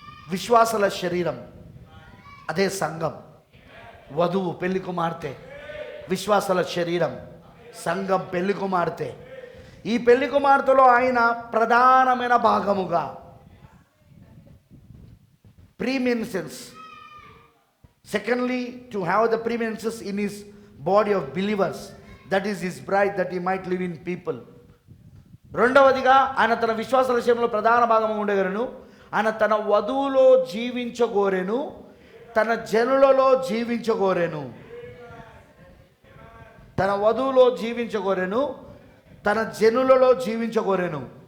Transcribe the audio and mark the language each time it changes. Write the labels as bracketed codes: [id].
[te] విశ్వాసుల శరీరం అదే సంఘం, వధువు పెళ్లి కుమార్తె. విశ్వాసుల శరీరం సంఘం పెళ్లి కుమార్తె. ఈ పెళ్లి కుమార్తెలో ఆయన ప్రధానమైన భాగముగా, ప్రీమినెన్స్. [en] Secondly, to have the preeminence in his body of believers, that is his bride, that he might live in people. [te] రెండవదిగా ఆయన తన విశ్వాసాల విషయంలో ప్రధాన భాగం ఉండగలను. ఆయన తన వధువులో జీవించగోరెను, తన జనులలో జీవించగోరెను. తన వధువులో జీవించగోరెను, తన జనులలో జీవించగోరెను.